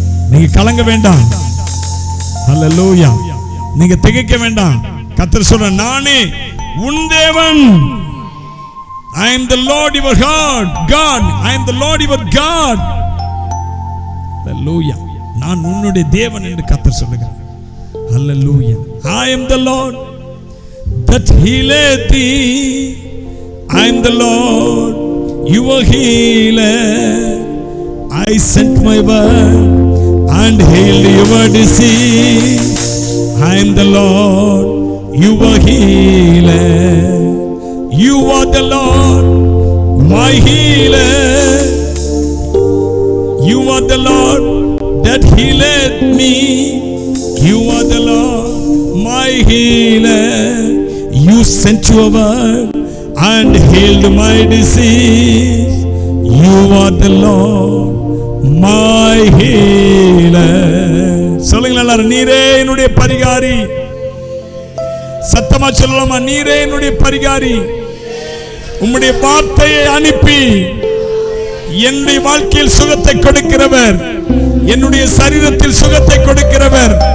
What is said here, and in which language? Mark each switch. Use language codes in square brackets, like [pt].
[ta] நீங்க கலங்க வேண்டாம். ஹல்லேலூயா. நீங்க திகைக்க வேண்டாம். கர்த்தர் சொல்ற, நானே உன் தேவன். [en] I am the Lord your God. I am the Lord your God. Hallelujah. நான் உன்னுடைய தேவன் என்று கர்த்தர் சொல்லுகிறார். Hallelujah. I am the Lord that healeth thee. I am the Lord your healer. I sent my word and healed your disease. I am the Lord your healer. You are the Lord my healer. You are the Lord that healeth me. You are the Lord my healer. You sent your word and healed my disease. You are the Lord my healer. [ta] சொல்லுங்க எல்லாரும், நீரே என்னுடைய பரிகாரி. சத்தமா சொல்லலாமா? நீரே என்னுடைய பரிகாரி. உம்முடைய வார்த்தையை அனுப்பி என்னுடைய வாழ்க்கையில் சுகத்தை கொடுக்கிறவர், என்னுடைய சரீரத்தில் சுகத்தை கொடுக்கிறவர்.